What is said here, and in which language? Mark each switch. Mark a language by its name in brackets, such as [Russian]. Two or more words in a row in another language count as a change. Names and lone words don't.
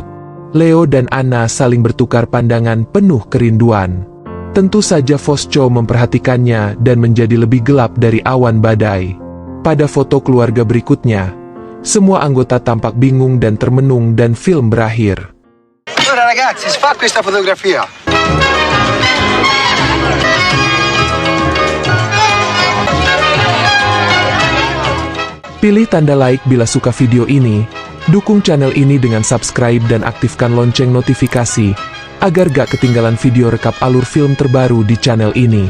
[Indonesian] Leo dan Anna saling bertukar pandangan penuh kerinduan. Tentu saja Fosco memperhatikannya dan menjadi lebih gelap dari awan badai. Pada foto keluarga berikutnya, semua anggota tampak bingung dan termenung dan film berakhir. [Italian] Allora ragazzi, si fa questa fotografia. [Indonesian] Pilih tanda like bila suka video ini. Dukung channel ini dengan subscribe dan aktifkan lonceng notifikasi, agar gak ketinggalan video rekap alur film terbaru di channel ini.